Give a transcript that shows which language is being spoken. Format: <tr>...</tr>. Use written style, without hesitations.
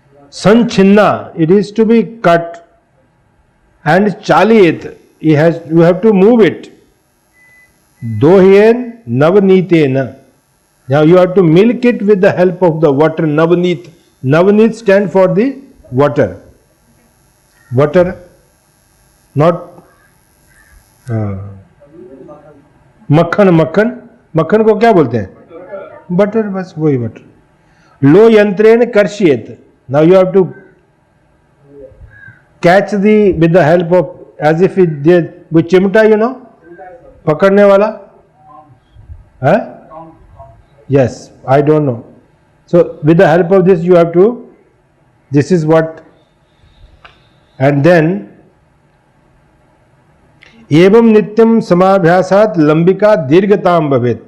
<en>Sanchinna, it is to be cut, and chaliyet, you have to move it.</en> <sa>Dohyen navneetena.</sa> <en>Now you have to milk it with the help of the water. Navneet. Navneet stand for the water. Water, not</en> <hi>मक्खन को क्या बोलते हैं? Butter, बस वही butter.</hi> <sa>Low यंत्रेण कर्षयेत.</sa> <en>Now you have to catch with the help of, as if with चिमटा, you know,</en> <hi>पकड़ने वाला,</hi> <en>huh? Yes, I don't know. So with the help of this you have to, this is what, and then</en> <sa>एवं नित्यम समाभ्यासात लंबिका दीर्घताम भवेत.</sa>